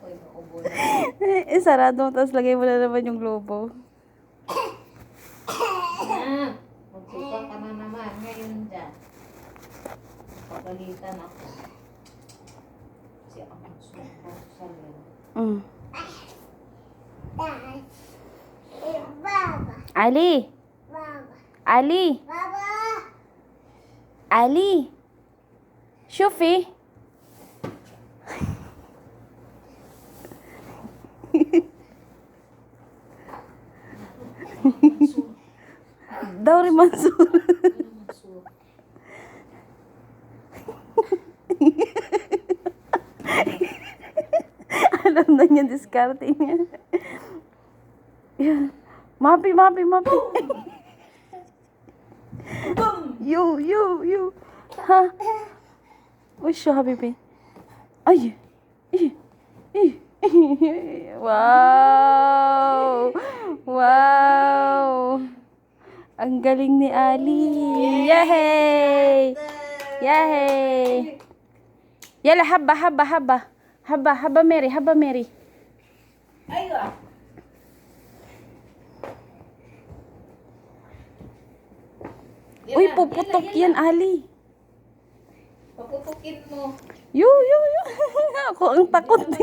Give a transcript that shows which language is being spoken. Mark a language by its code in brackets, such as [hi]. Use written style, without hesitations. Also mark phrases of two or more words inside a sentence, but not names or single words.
[tl] Inuubo na. Sarado mo, tapos lagay mo na naman yung lobo. Magsuka ka na naman ngayon dyan. Pagalitan ako. Kasi ako magsuka sa loob. Mm. Ali. Ali. Ali. [ar] شوفي. دوري منصور. [tl] Alam na niya, diskarte niya. Yan. Mapi, mapi, mapi. Yo, yo, yo. Ha? Ush, habibi. Ay. Wow. Wow. Ang galing ni Ali. Yay! Yay! Yala, haba, haba, haba. Haba, haba, Mary, haba, Mary. [ar] Aywa. [tl] Uy, puputok yan, Ali. Papupukin mo. Yo, yo, yo. Ako ang takot.